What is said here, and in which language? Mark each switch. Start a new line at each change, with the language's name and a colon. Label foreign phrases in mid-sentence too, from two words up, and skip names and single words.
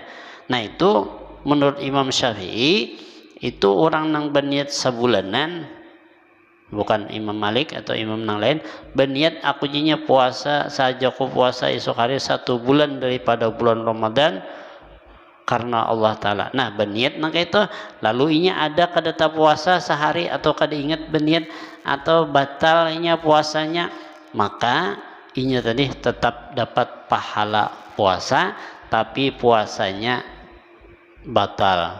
Indonesian: Nah, itu menurut Imam Syafi'i itu orang yang berniat sebulanan, bukan Imam Malik atau imam yang lain, berniat aku jinya puasa saja, aku puasa esok hari 1 bulan daripada bulan Ramadan karena Allah Ta'ala.
Banjar: Nah, berniat nang itu, lalu inya ada kadata puasa sehari atau kada ingat berniat atau batalnya puasanya, maka inya tadi tetap dapat pahala puasa tapi puasanya batal.